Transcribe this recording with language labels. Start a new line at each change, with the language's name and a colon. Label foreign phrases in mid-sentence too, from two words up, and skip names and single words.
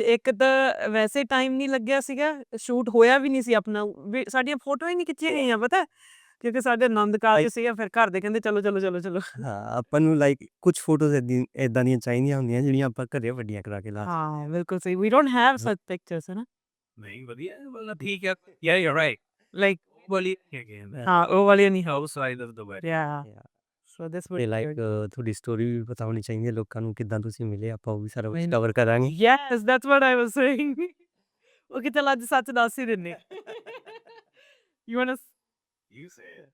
Punjabi: ਇੱਕ ਤਾਂ ਵੈਸੇ ਟਾਈਮ ਨਹੀਂ ਲੱਗਿਆ ਸੀਗਾ ਸ਼ੂਟ ਹੋਇਆ ਵੀ ਨਹੀਂ ਸੀ ਆਪਣਾ ਸਾਡੀਆਂ ਫੋਟੋਆਂ ਹੀ ਨਹੀਂ ਖਿੱਚੀਆਂ ਗਈਆਂ ਪਤਾ ਕਿਉਂਕਿ ਸਾਡੇ ਆਨੰਦ ਕਾਰਜ ਸੀਗਾ ਫਿਰ ਘਰ ਦੇ ਕਹਿੰਦੇ ਚਲੋ ਚਲੋ ਚਲੋ ਚਲੋ ਹਾਂ, ਆਪਾਂ ਨੂੰ ਲਾਈਕ ਕੁਛ ਫੋਟੋਜ਼ ਇੱਦਾਂ ਦੀਆਂ ਚਾਹੀਦੀਆਂ ਹੁੰਦੀਆਂ ਜਿਹੜੀਆਂ ਆਪਾਂ ਘਰੇ ਵੱਡੀਆਂ ਕਰਾ ਕੇ ਲਾ ਸਕੀਏ। ਹਾਂ ਬਿਲਕੁਲ ਸਹੀ
English: we don't have such pictures
Punjabi: ਹੈ ਨਾ
Hindi: नहीं बढ़िया बोला ठीक है
English: yeah you're right ਲਾਈਕ
Hindi: बोली again
Punjabi: ਹਾਂ ਉਹ ਵਾਲੀਆਂ ਨਹੀਂ
English: outside of the wedding ਯਾ Yeah. so this
Punjabi: ਤੇ ਲਾਈਕ ਤੁਹਾਡੀ ਸਟੋਰੀ ਵੀ ਪਤਾ ਹੋਣੀ ਚਾਹੀਦੀ ਹੈ ਲੋਕਾਂ ਨੂੰ, ਕਿੱਦਾਂ ਤੁਸੀਂ ਮਿਲੇ, ਆਪਾਂ ਉਹ ਵੀ ਸਾਰਾ ਕੁਝ ਮੈਨੂੰ- ਕਵਰ ਕਰਾਂਗੇ।
English: yes that's what I was saying
Punjabi: ਉਹ ਕਿ ਚਲ ਅੱਜ ਸੱਚ ਦੱਸ ਹੀ ਦਿੰਨੇ
English: you want you say it